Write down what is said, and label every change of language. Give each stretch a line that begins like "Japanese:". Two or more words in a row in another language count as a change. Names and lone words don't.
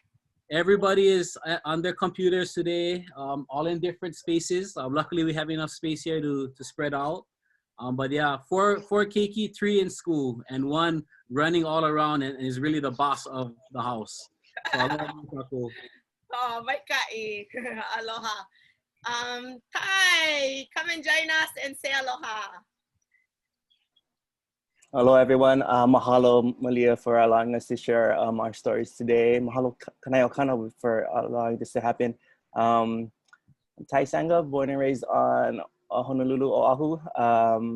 English: Everybody is on their computers today, all in different spaces. Luckily, we have enough space here to spread out. But yeah, four keiki, 3 in school, and 1 running all around and is really the boss of the house. So aloha. Oh, my kai. Aloha. Kai, come and join us and say aloha. Hello, everyone. Mahalo, Malia, for allowing us to share our stories today. Mahalo, Kanayokana, for allowing this to happen. I'm Tai Sanga, born and raised on Honolulu, Oahu.